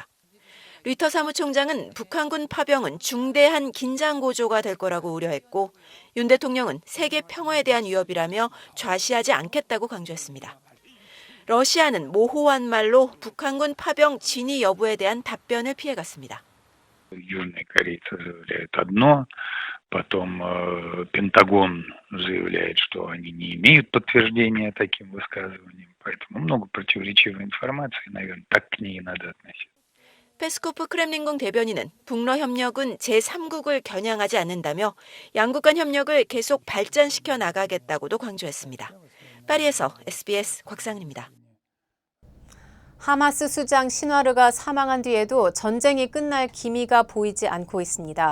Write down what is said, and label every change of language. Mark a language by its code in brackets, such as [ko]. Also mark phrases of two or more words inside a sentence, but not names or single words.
[ko] 류터 사무총장은 북한군 파병은 중대한 긴장 고조가 될 거라고 우려했고 윤 대통령은 세계 평화에 대한 위협이라며 좌시하지 않겠다고 강조했습니다. 러시아는 모호한 말로 북한군 파병 진위 여부에 대한 답변을 피해갔습니다. [ru] Южная Корея заявляет одно, потом Пентагон заявляет, что они не имеют подтверждения таким высказываниям, поэтому много противоречивой информации, наверное, так к ней и надо относиться. [ko] 페스코프 크렘린궁 대변인은 북러 협력은 제3국을 겨냥하지 않는다며 양국 간 협력을 계속 발전시켜 나가겠다고도 강조했습니다. 파리에서 SBS 곽상은입니다. 하마스 수장 신와르가 사망한 뒤에도 전쟁이 끝날 기미가 보이지 않고 있습니다.